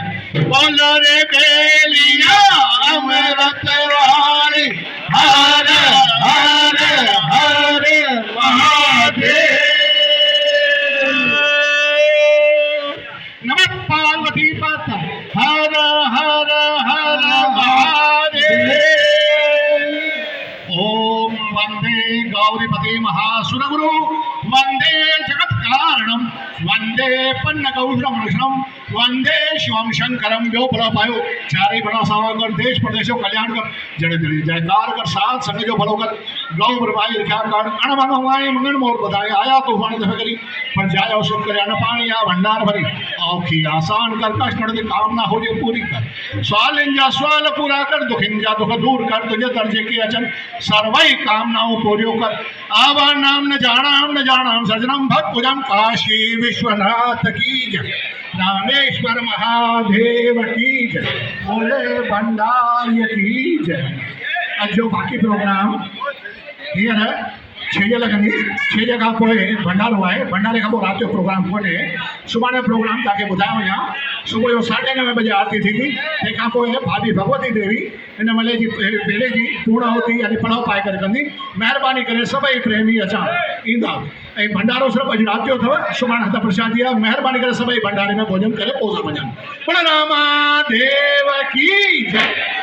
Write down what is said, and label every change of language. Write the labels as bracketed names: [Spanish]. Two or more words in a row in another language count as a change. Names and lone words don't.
[Hindi] बोलो रे बेलिया अमृत वाणी, हर हर हर महादेव। नमः पार्वती माता, हर हर हर महादेव। [Sanskrit] ओम वंदे गौरीपति महासुरगुरु, वंदे जगत कारणम, वंदे पन्नगौषम, वंदे शिवम शंकरम। [Sindhi] जो भला पायो चारे बड़ा सावकर, देश प्रदेशों कल्याण कर, जड़े जड़े जयकार कर, साथ संग जो भलो कर, गौ ब्रह्माई रख्या कर, अण मनोवाए मंगन मोर बधाए, आया तूफान दफे करी, पर जाय सुख करे, अन्न पानी या भंडार भरी, औखी आसान कर, कष्ट नड़ती कामना हो जे पूरी कर, सवाल इंजा सवाल पूरा कर, दुख इंजा दुख दूर कर, तुझे दर्जे की अचन सर्वई कामनाओं पूरी कर। [Sanskrit] आवा नाम न जानाम सजनम भक्त पूजम, [Hindi] काशी विश्वनाथ की जय, रामेश्वर महादेव की जय, बोले भंडारी की जय। [Sindhi] आज जो बाकी प्रोग्राम हींअर 6 लॻंदी, 6 खां पोइ भंडारो आहे, भंडारे खां पोइ राति जो प्रोग्राम कोन्हे। सुभाणे प्रोग्राम तव्हांखे ॿुधायो वञा, सुबुह जो 9:30 बजे आरती थींदी, तंहिंखां पोइ भाभी भगवती देवी हिन मले जी बेले जी पूर्णाहुति यानी पड़ाव पाए करे कंदी। महिरबानी करे सभई प्रेमी अचां ईंदा, ऐं भंडारो सिर्फ़ु अॼु राति जो अथव, सुभाणे हथ प्रसादी आहे। महिरबानी करे सभई भंडारे में भोजन करे पोइ था वञनि। [Hindi] रामा देव की जय।